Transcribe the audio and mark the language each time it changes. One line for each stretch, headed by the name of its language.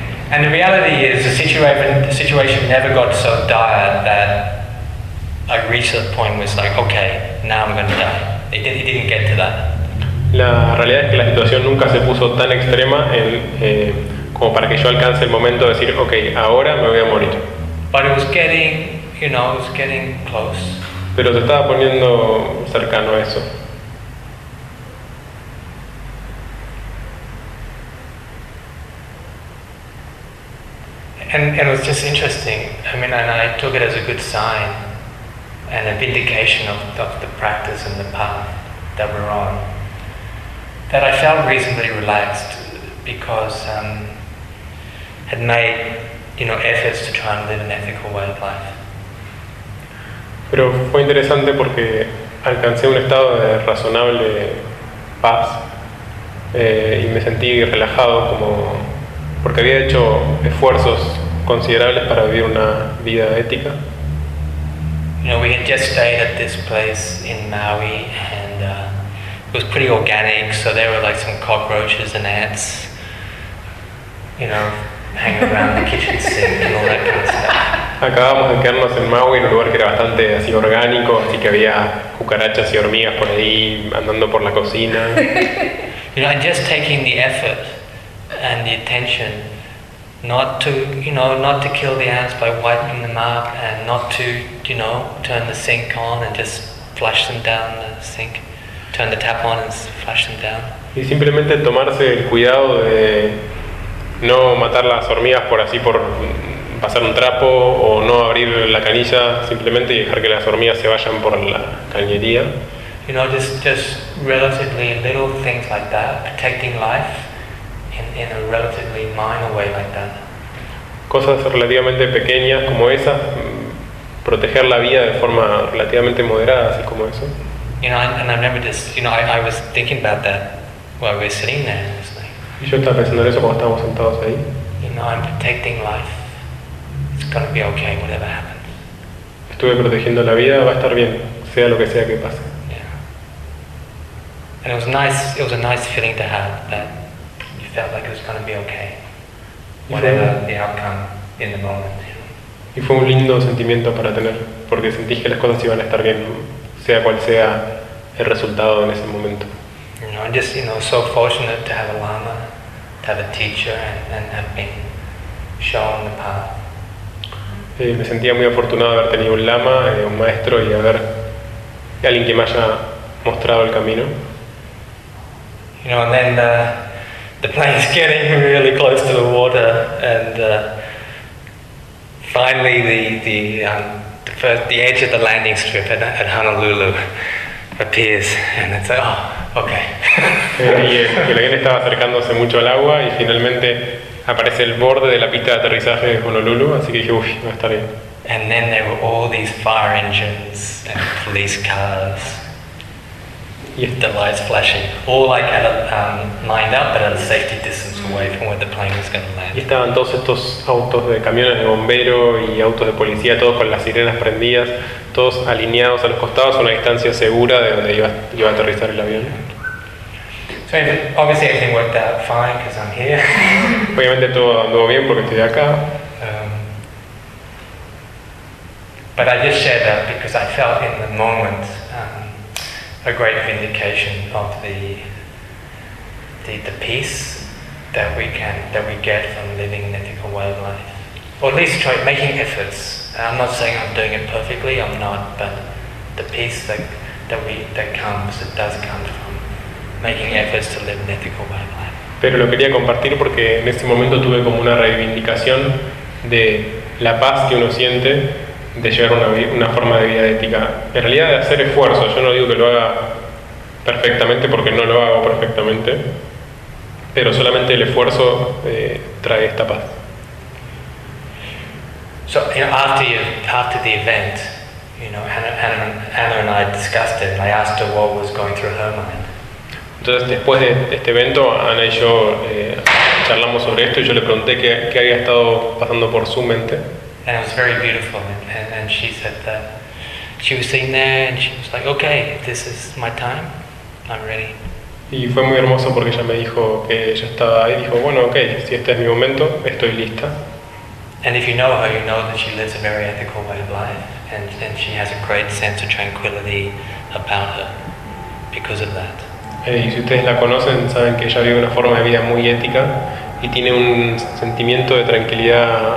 English: And the reality is the situation never got so dire that I reached the point where it's like, okay, now I'm going to die. He didn't get to that.
Spanish: La realidad es que la situación nunca se puso tan extrema como para que yo alcance el momento de decir, okay, ahora me voy a morir.
English: But it was getting, you know, it was getting close.
Spanish: Pero se estaba poniendo cercano a eso.
English: And it was just interesting. I mean, and I took it as a good sign. And a vindication of the practice and the path that we're on, that I felt reasonably relaxed because had made, you know, efforts to try and live an ethical way of life.
Spanish: Pero fue interesante porque alcancé un estado de razonable paz y me sentí relajado como porque había hecho esfuerzos considerables para vivir una vida ética.
English: You know, we had just stayed at this place in Maui, and it was pretty organic, so there were like some cockroaches and ants, you know, hanging around the kitchen sink and all that kind of stuff.
Spanish: Acabamos de quedarnos en Maui, en un lugar que era bastante así orgánico, así que había cucarachas y hormigas por ahí, andando por la cocina.
English: You know, and just taking the effort and the attention not to, you know, not to kill the ants by wiping them up, and not to, you know, turn the sink on and just flush them down the sink, turn the tap on and flush them down.
Spanish: Y simplemente tomarse el cuidado de no matar las hormigas por así por pasar un trapo o no abrir la canilla, simplemente dejar que las hormigas se vayan por la cañería.
English: You know, just relatively little things like that, protecting life. In a relatively minor way like that.
Spanish: Cosas relativamente pequeñas como esa, proteger la vida de forma relativamente moderada, así como eso.
English: You know, and I remember just, you know, I was thinking about that while we were sitting there. It's like,
Spanish: y yo estaba pensando eso cuando estábamos sentados ahí.
English: You know, I'm protecting life. It's gonna be okay, whatever happens.
Spanish: Estuve protegiendo la vida, va a estar bien, sea lo que sea que pase.
English: Yeah. And it was a nice feeling to have that. Felt like it was going to be okay, whatever the outcome in the moment.
Spanish: Y fue un lindo sentimiento para tener, porque sentí que las cosas iban a estar bien, sea cual sea el resultado en ese momento.
English: You know, I'm just, you know, so fortunate to have a lama, to have a teacher, and have been shown the path.
Spanish: Me sentía muy afortunado de haber tenido un lama, un maestro, y haber alguien que me haya mostrado el camino.
English: You know, and then the plane's getting really close to the water, and finally the edge of the landing strip at Honolulu appears, and it's like, oh, okay.
Spanish: Y el avión estaba acercándose mucho al agua, y finalmente aparece el borde de la pista de aterrizaje de Honolulu, así que dije, uy, va a estar bien.
English: And then there were all these fire engines and police cars. Yeah. The lights flashing. All like at a lined up but at a safety distance away from where the plane was going to land.
Spanish: Y estaban todos estos autos de camiones de bombero y autos de policía, todos con las sirenas prendidas, todos alineados a los costados a una distancia segura de donde iba a aterrizar el avión.
English: So obviously everything worked out fine because I'm here.
Spanish: Obviamente todo anduvo bien porque estoy acá.
English: But I just shared that because I felt in the moment a great vindication of the peace that we get from living an ethical way of life. Or at least try making efforts. I'm not saying I'm doing it perfectly, I'm not, but the peace that does come from making efforts to live an ethical way of life.
Spanish: Pero lo quería compartir porque en este momento tuve como una reivindicación de la paz que uno siente de llevar una forma de vida ética, en realidad de hacer esfuerzo. Yo no digo que lo haga perfectamente porque no lo hago perfectamente, pero solamente el esfuerzo trae esta paz.
English: So, you know, after the event, you know, Hannah and I discussed it, and I asked her what was going through her mind.
Spanish: Entonces después de este evento, Ana y yo charlamos sobre esto y yo le pregunté qué había estado pasando por su mente.
English: And it was very beautiful, and she said that she was sitting there, and she was like, "Okay, this is my time. I'm ready."
Spanish: Y fue muy hermoso porque ella me dijo que ella estaba ahí, dijo, bueno, okay, si este es mi momento, estoy lista.
English: And if you know her, you know that she lives a very ethical way of life, and she has a great sense of tranquility about her because of that.
Spanish: Y si ustedes la conocen, saben que ella vive una forma de vida muy ética y tiene un sentimiento de tranquilidad.